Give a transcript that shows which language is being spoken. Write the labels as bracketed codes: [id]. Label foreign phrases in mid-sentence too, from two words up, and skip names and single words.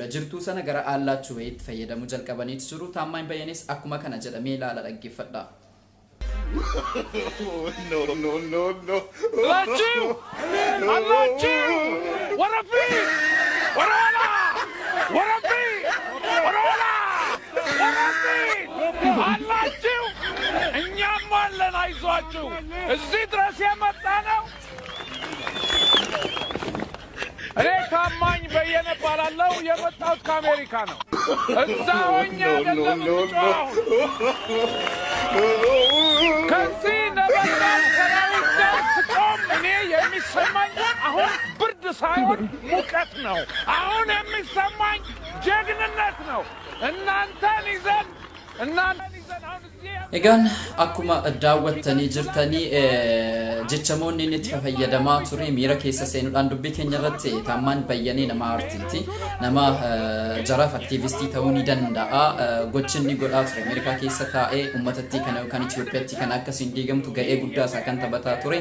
[om] Jirtuu sana gara allaachuu wayitti fayyadamu jalqabaniitu jiru. Taammaany Bayyanees akkuma kana jedhamee ilaala dhaggeeffadha. No. Allaachuu! Warafii! Waraana! Warafii! Waraana! Warafii! Allaachuu! [am] እኛም አለን አይዟችሁ እዚህ ድረስ የመጣ ነው። እኔ ታማኝ በየነ እባላለሁ። የመጣሁት ከአሜሪካ ነው። እዛ ሆኜ አይደለም የምጮኸው። ከዚህ ነበልባል ሰራዊት ጋር ስቆም እኔ የሚሰማኝ አሁን ብርድ ሳይሆን ሙቀት ነው። አሁን የሚሰማኝ ጀግንነት ነው። እናንተን ይዘን [om] Egaan akkuma daawwattanii jirtanii jechamoonni inni itti fayyadamaa ture miira keessa seenuudhaan dubbii keenya irratti Taammaany Bayyanee nama aartiiti. Nama jaraaf aktiivistii ta'uu ni danda'a. Gochinni godhaa ture Ameerikaa keessa taa'ee uummatatti kana yookaan Itoophiyaatti kan akkasiin diigamtu ga'ee guddaa isaa kan taphataa ture.